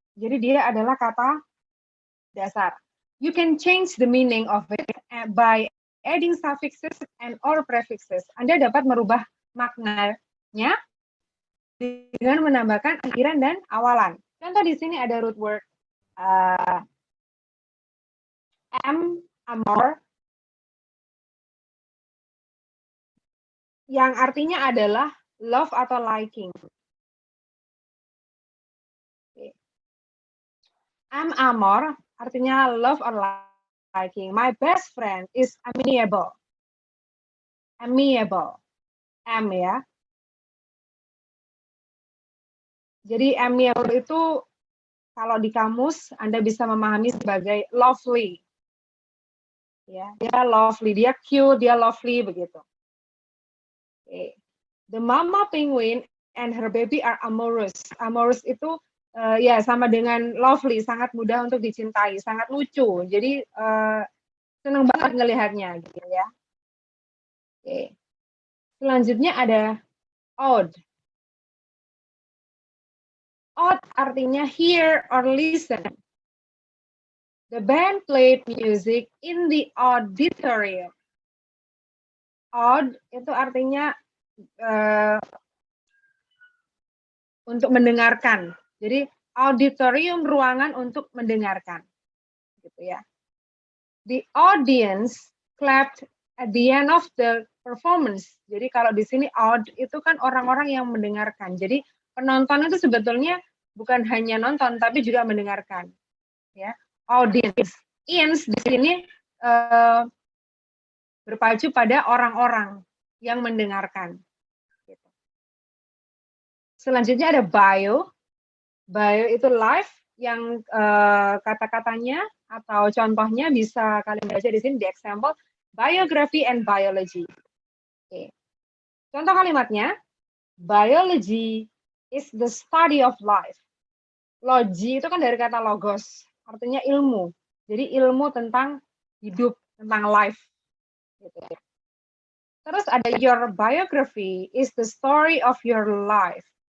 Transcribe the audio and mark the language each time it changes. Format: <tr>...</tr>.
<id>Jadi dia adalah kata dasar.</id> <en>You can change the meaning of it by adding suffixes and or prefixes.</en> <id>Anda dapat merubah maknanya dengan menambahkan akhiran dan awalan. Contoh di sini ada root word am, amor, yang artinya adalah love atau liking. Am amor artinya</id> <en>love or liking. My best friend is amiable.</en> <id>Amiable. Am ya. Jadi amiable itu kalau di kamus Anda bisa memahami sebagai lovely. Ya, dia lovely, dia cute, dia lovely begitu. Okay.</id> <en>The mama penguin and her baby are amorous.</en> <id>Amorous itu ya sama dengan lovely, sangat mudah untuk dicintai, sangat lucu. Jadi senang banget ngelihatnya gitu ya. Oke. Selanjutnya ada odd. Odd artinya</id> <en>hear or listen. The band played music in the auditorium.</en> <id>Odd itu artinya untuk mendengarkan. Jadi auditorium ruangan untuk mendengarkan. Gitu ya.</id> <en>The audience clapped at the end of the performance.</en> <id>Jadi kalau di sini odd itu kan orang-orang yang mendengarkan. Jadi penonton itu sebetulnya bukan hanya nonton tapi juga mendengarkan. Ya, audience. Audience di sini berpacu pada orang-orang yang mendengarkan. Selanjutnya ada bio. Bio itu live yang kata-katanya atau contohnya bisa kalian baca di sini di example biography and biology. Oke. Contoh kalimatnya,</id> <en>biology is the study of life.</en> <id>Logi itu kan dari kata logos, artinya ilmu. Jadi ilmu tentang hidup, tentang life. Gitu. Terus ada</id> <en>your biography is the story of your life.</en>